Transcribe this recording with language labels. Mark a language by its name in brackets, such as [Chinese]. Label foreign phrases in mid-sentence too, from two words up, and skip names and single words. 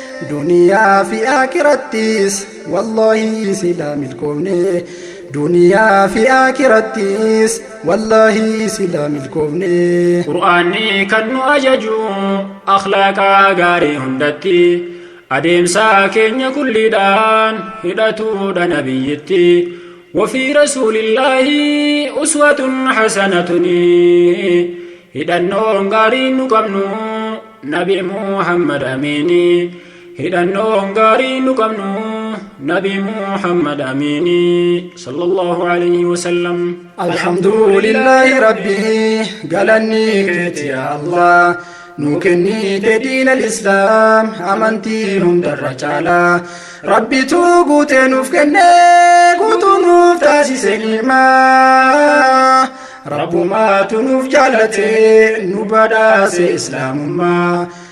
[Oromo] Duniyaa fi aakirattis, wallaahi sila milkoofne. Duniyaa fi aakirattis, wallaahi sila milkoofne. Qur'aanni kan nu ajaju, akhlaaqa gaarii hundatti. Adeemsa keenya kulliidhaan, hidhatuudha nabiyyitti. [Arabic] وفي رسول الله أسوة حسنة. [Oromo] Hidhannoon gaariin nu qabnu, Nabi Muhammad Amiini. Hidhannoon gaariin nu qabnu, Nabi Muhammad Amiini. [Arabic] صلى الله عليه وسلم. الحمد لله ربي, [Oromo] galanni keeti yaa Allah. Nu kennite diina Islaam, amantii hundarra caala. Rabbitu guutee nuuf kenne, guutuu nuuf taasise ni'maa. Rabbumaatu nuuf jaallate, nu badhaase Islaamummaa.